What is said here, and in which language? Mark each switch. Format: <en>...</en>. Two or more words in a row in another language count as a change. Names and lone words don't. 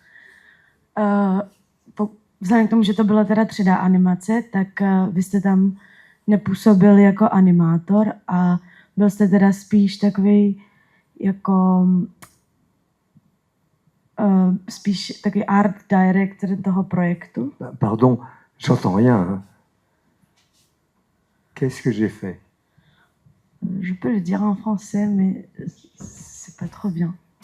<cs>Vzhledem k tomu, že to byla teda 3D animace, tak vy jste tam nepůsobil jako animátor a byl jste teda spíš takový jako spíš takový</cs> <en>art director</en> <cs>toho projektu.</cs> <fr>Pardon, j'entends rien. Hein. Qu'est-ce que j'ai fait? Je peux le dire en français, mais c'est pas trop bien.</fr>